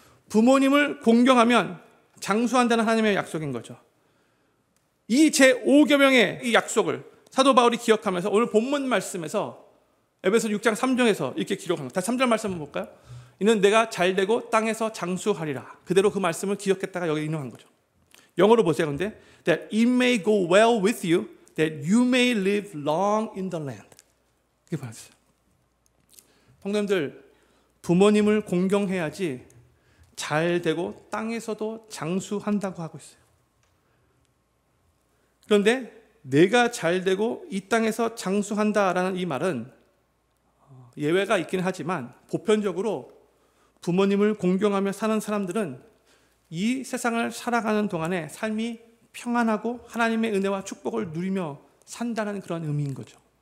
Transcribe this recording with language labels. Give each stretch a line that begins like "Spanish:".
Korean: 부모님을 공경하면 장수한다는 하나님의 약속인 거죠. 이 제5계명의 이 약속을 사도 바울이 기억하면서 오늘 본문 말씀에서 에베소 6장 3절에서 이렇게 기록합니다. 다시 3절 말씀 한번 볼까요? 이는 내가 잘되고 땅에서 장수하리라. 그대로 그 말씀을 기억했다가 여기 인용한 거죠. 영어로 보세요. 근데
English: that it may go well with you, that you may live long in the land.
Korean: 이렇게 말했어요. 성도님들, 부모님을 공경해야지 잘되고 땅에서도 장수한다고 하고 있어요. 그런데 내가 잘되고 이 땅에서 장수한다라는 이 말은 예외가 있긴 하지만 보편적으로 부모님을 공경하며 사는 사람들은 이 세상을 살아가는 동안에 삶이 평안하고 하나님의 은혜와 축복을 누리며 산다는 그런 의미인 거죠.